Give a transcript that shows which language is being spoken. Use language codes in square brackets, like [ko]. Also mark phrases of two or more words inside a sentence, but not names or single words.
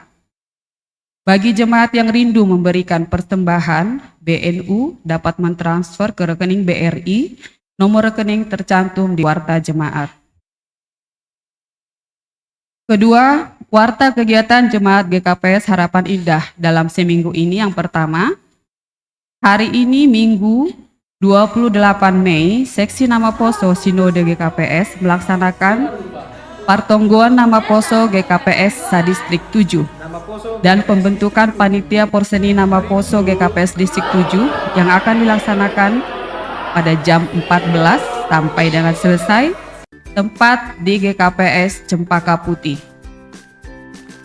[id] Bagi jemaat yang rindu memberikan persembahan, BNU dapat mentransfer ke rekening BRI nomor rekening tercantum di warta jemaat. Kedua, warta kegiatan jemaat GKPS Harapan Indah dalam seminggu ini. Yang pertama, hari ini Minggu 28 Mei, Seksi Nama Poso Sinode GKPS melaksanakan partonggoan nama Poso GKPS Sadistrik 7 dan pembentukan panitia porseni nama Poso GKPS Distrik 7 yang akan dilaksanakan pada jam 14 sampai dengan selesai. Tempat di GKPS Cempaka Putih.